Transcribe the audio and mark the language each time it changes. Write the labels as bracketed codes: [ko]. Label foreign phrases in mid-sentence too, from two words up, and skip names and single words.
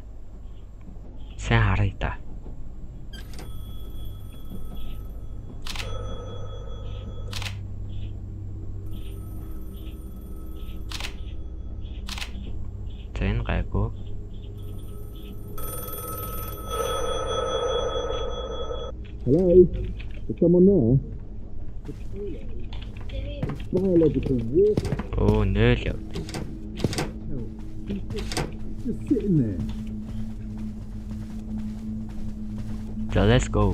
[mn] Сайн харъя да. За энэ гайгүй. [en] Hello? Is someone there? [mn] Оо нөл яв. За [en] let's go.